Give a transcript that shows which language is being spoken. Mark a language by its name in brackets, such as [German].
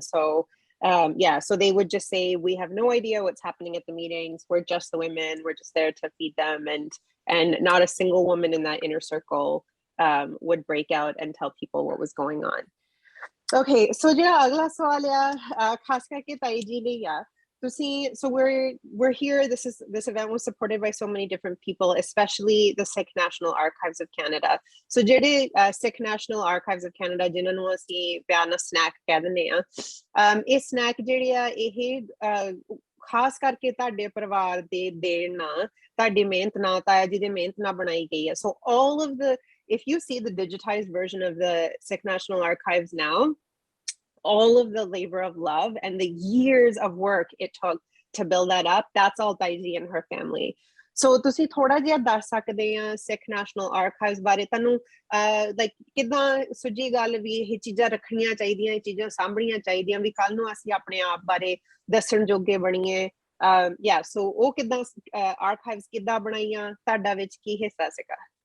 [English] And so yeah, so they would just say, we have no idea what's happening at the meetings, we're just the women, we're just there to feed them, and not a single woman in that inner circle would break out and tell people what was going on. Okay, so [Punjabi] ਜਿਹੜਾ ਅਗਲਾ ਸਵਾਲ ਆ ਖਾਸ ਕਰਕੇ ਤਾਈ ਜੀ ਲਈ ਆ, ਤੁਸੀਂ, [English] so we're here, this event was supported by so many different people, especially the Sikh National Archives of Canada. [Punjabi] So ਜਿਹੜੇ Sikh National Archives of Canada, ਜਿਨ੍ਹਾਂ ਨੂੰ ਅਸੀਂ ਪਿਆਰ ਨਾਲ SNAC ਕਹਿ ਦਿੰਦੇ ਆ, ਇਹ SNAC ਜਿਹੜੀ ਆ ਇਹ ਖਾਸ ਕਰਕੇ ਤੁਹਾਡੇ ਪਰਿਵਾਰ ਦੇ ਦੇਣ ਨਾਲ, ਤੁਹਾਡੀ ਮਿਹਨਤ ਨਾਲ, ਤਾਇਆ ਜੀ ਦੀ ਮਿਹਨਤ ਨਾਲ ਬਣਾਈ ਗਈ ਹੈ. [English] So all of the, if you see the digitized version of the Sikh National Archives now, all of the labor of love and the years of work it took to build that up, that's all Taiji and her family. [Punjabi] So ਤੁਸੀਂ ਥੋੜਾ ਜਿਹਾ ਦੱਸ ਸਕਦੇ ਆ Sikh National Archives ਬਾਰੇ, ਤੁਹਾਨੂੰ like ਕਿੱਦਾਂ ਸੁਝੀ ਗੱਲ ਵੀ ਇਹ ਚੀਜ਼ਾਂ ਰੱਖਣੀਆਂ ਚਾਹੀਦੀਆਂ, ਇਹ ਚੀਜ਼ਾਂ ਸਾਂਭਣੀਆਂ ਚਾਹੀਦੀਆਂ ਵੀ ਕੱਲ ਨੂੰ ਅਸੀਂ ਆਪਣੇ ਆਪ ਬਾਰੇ ਦੱਸਣ ਜੋਗੇ ਬਣੀਏ? yeah, so ਉਹ ਕਿੱਦਾਂ archives ਕਿੱਦਾਂ ਬਣਾਈਆਂ, ਤੁਹਾਡਾ ਵਿੱਚ ਕੀ ਹਿੱਸਾ ਸੀਗਾ?